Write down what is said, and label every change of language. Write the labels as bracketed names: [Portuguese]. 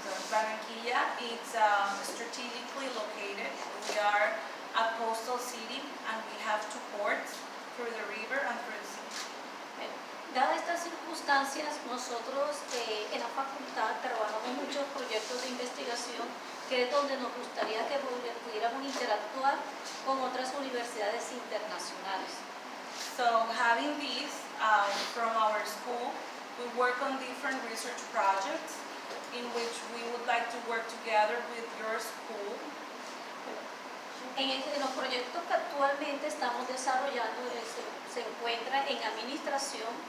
[English] Barranquilla is strategically located. We are a coastal city and we have 2 ports through the river and through the sea. [Spanish] Dadas estas circunstancias, nosotros en la facultad trabajamos muchos proyectos de investigación, que es donde nos gustaría que pudiéramos interactuar con otras universidades internacionales. [English] So having this from our school, we work on different research projects in which we would like to work together with your school. [Spanish] En los proyectos que actualmente estamos desarrollando se encuentra en administración.